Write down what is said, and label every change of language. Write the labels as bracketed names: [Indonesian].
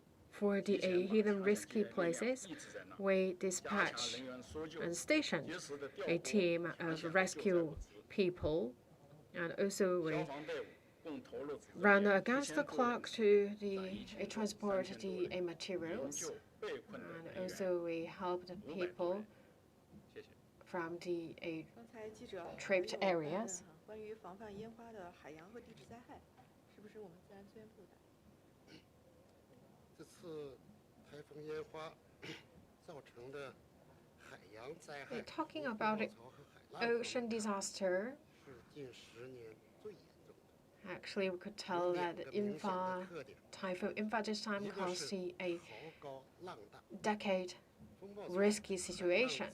[English] For the hidden risky places, we dispatch and station a team of rescue people, and also we run against the clock to transport the materials, and also we help the people from the tripped areas. [Chinese] 关于防范烟花的海洋和地质灾害，是不是我们自然资源部的？这次台风烟花造成的海洋灾害， [English] Talking about ocean disaster, [Chinese] 是近10年最严重的。 [English] actually we could tell that Typhoon In-fa this time caused a decade risky situation.